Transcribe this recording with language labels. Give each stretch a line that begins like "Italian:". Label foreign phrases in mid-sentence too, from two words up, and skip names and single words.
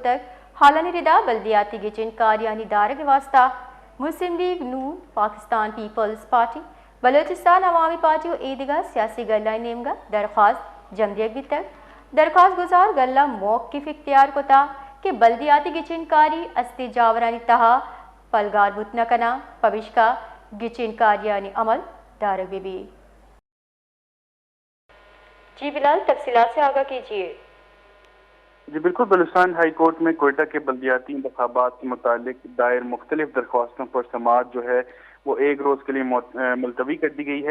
Baluchi: تک حالانی ردا بلدیاتی گچن کاریانی دارگ واسطہ مسلم لیگ نون پاکستان پیپلز پارٹی بلوچستان عوامی پارٹی و ایدگا سیاسی گلہ نیمگا درخواست جمدیگی تک درخواست گزار گلہ موقف اختیار کو تا کہ بلدیاتی گچن کاری استی جاورانی تہا پلگار بتنا کنا پوشکا گچن کاریانی عمل دارگ بھی
Urdu: جی بلال تفصیلات سے آگاہ کیجیے۔ جی بالکل، بلوچستان ہائی کورٹ میں کوئٹہ کے بلدیاتی انتخابات کے متعلق دائر مختلف درخواستوں پر سماعت جو ہے وہ ایک روز کے لیے ملتوی کر دی گئی ہے۔